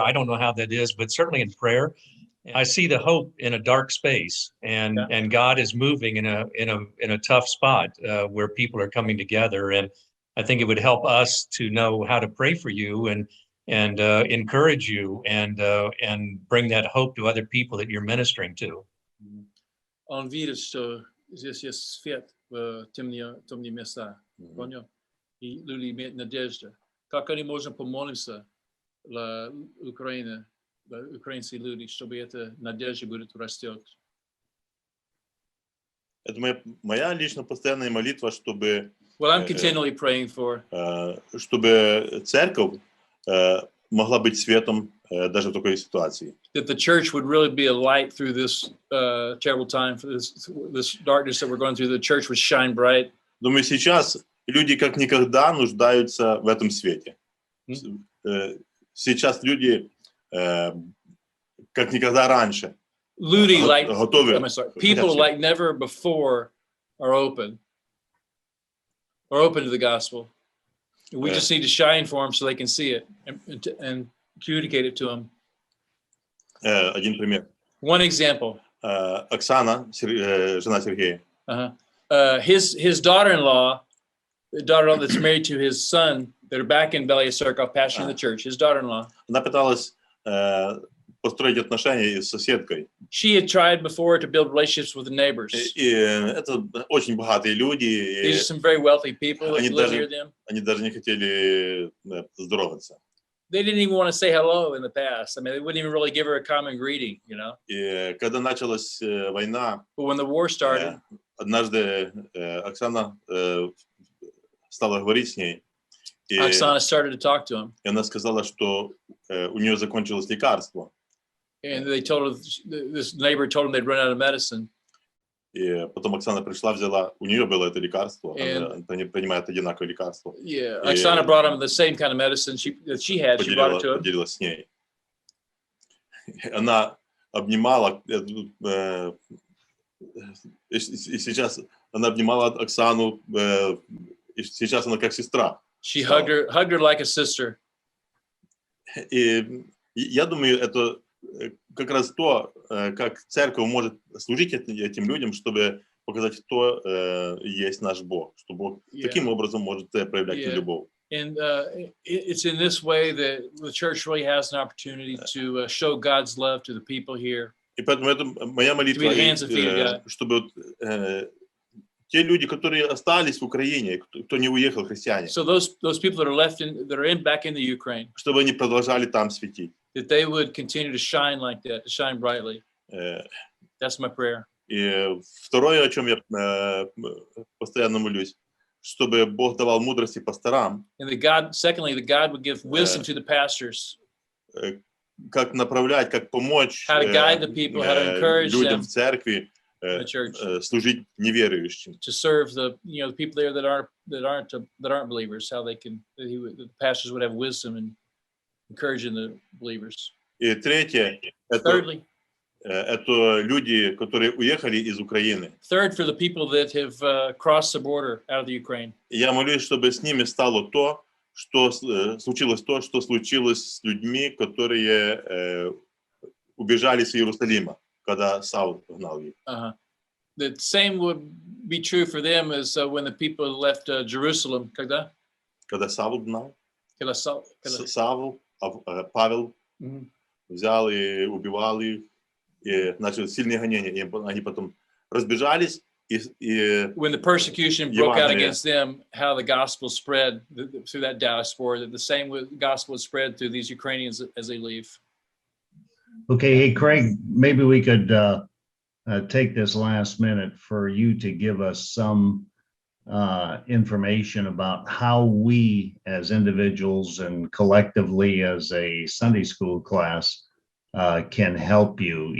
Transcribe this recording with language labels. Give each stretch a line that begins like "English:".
English: I don't know how that is, but certainly in prayer, I see the hope in a dark space, and God is moving in a tough spot where people are coming together. And I think it would help us to know how to pray for you and encourage you and bring that hope to other people that you're ministering to.
Russian: Он верит, что здесь есть свет в темные места. Понял? И люди имеют надежду. Как они можем помолиться для Украины? украинские люди, чтобы эта надежда будет растет. Это моя лично постоянная молитва, чтобы
English: What I'm continually praying for
Russian: чтобы церковь могла быть светом даже в такой ситуации.
English: that the church would really be a light through this terrible time, for this darkness that we're going through. The church would shine bright.
Russian: Думаю, сейчас люди как никогда нуждаются в этом свете. Сейчас люди как никогда раньше готовы.
English: People like never before are open to the gospel. We just need to shine for them so they can see it and communicate it to them.
Russian: Один пример.
English: One example.
Russian: Оксана, жена Сергея.
English: His daughter-in-law that's married to his son, they're back in Belya Circle, pastoring the church. His daughter-in-law.
Russian: Она пыталась построить отношения с соседкой.
English: She had tried before to build relationships with the neighbors.
Russian: И это очень богатые люди.
English: These are some very wealthy people that live near them.
Russian: Они даже не хотели здороваться.
English: They didn't even want to say hello in the past. I mean, they wouldn't even really give her a common greeting, you know.
Russian: И когда началась война,
English: but when the war started,
Russian: однажды Оксана стала говорить с ней.
English: Oksana started to talk to him.
Russian: И она сказала, что у нее закончилось лекарство.
English: And they told her, this neighbor told him they'd run out of medicine.
Russian: И потом Оксана пришла, взяла, у нее было это лекарство, они принимают одинаковое лекарство.
English: Yeah, Oksana brought him the same kind of medicine that she had. She brought it to him.
Russian: Поделилась с ней. Она обнимала, и сейчас она обнимала Оксану, и сейчас она как сестра.
English: She hugged her like a sister.
Russian: И я думаю, это как раз то, как церковь может служить этим людям, чтобы показать, кто есть наш Бог, что Бог таким образом может проявлять любовь.
English: And it's in this way that the church really has an opportunity to show God's love to the people here.
Russian: И поэтому это моя молитва, чтобы те люди, которые остались в Украине, кто не уехал, христиане,
English: so those people that are left back in the Ukraine,
Russian: чтобы они продолжали там светить.
English: That they would continue to shine like that, to shine brightly. That's my prayer.
Russian: И второе, о чем я постоянно молюсь, чтобы Бог давал мудрости пасторам.
English: And secondly, that God would give wisdom to the pastors.
Russian: Как направлять, как помочь
English: how to guide the people, how to encourage
Russian: людям в церкви служить неверующим.
English: To serve the people there that aren't believers, how the pastors would have wisdom and encouraging the believers.
Russian: И третье,
English: thirdly,
Russian: это люди, которые уехали из Украины.
English: Third, for the people that have crossed the border out of the Ukraine.
Russian: Я молюсь, чтобы с ними стало то, что случилось с людьми, которые убежали с Иерусалима, когда Саул гнал их.
English: The same would be true for them as when the people left Jerusalem.
Russian: Когда Саул гнал. Саул, Павел взял и убивал их, и начали сильные гонения, и они потом разбежались.
English: When the persecution broke out against them, how the gospel spread through that diaspora, that the same gospel would spread through these Ukrainians as they leave. Okay, hey, Craig, maybe we could take this last minute for you to give us some information about how we as individuals and collectively as a Sunday school class can help you.